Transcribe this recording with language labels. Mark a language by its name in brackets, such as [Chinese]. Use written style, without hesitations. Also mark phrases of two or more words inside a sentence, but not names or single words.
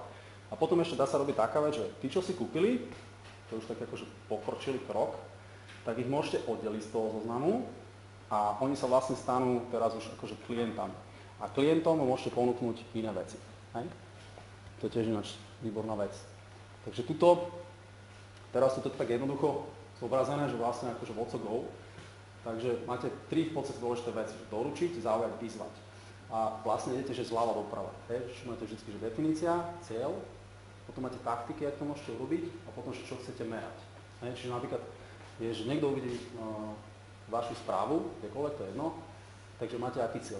[Slovak] A potom ešte dá sa robiť taká vec, že tí, čo si kúpili, to už tak akože pokročili krok, tak ich môžete oddeliť z toho zoznamu a oni sa vlastne stanú teraz už akože klientami. A klientom môžete ponúknuť iné veci. Hej? To je tiež ináč výborná vec. Takže teraz tu to tak jednoducho zobrazené, že vlastne akože [English] what's a go. [Slovak] Takže máte tri v podstate dôležité veci, že doručiť, zaujať, vyzvať. A vlastne idete, že zľava doprava. Máte vždy, že definícia, cieľ, potom máte taktiky, ako to môžete urobiť a potom, že čo chcete merať. Čiže napríklad je, že niekto uvidí vašu správu, kdekoľvek, to je jedno, Takže máte aký cieľ?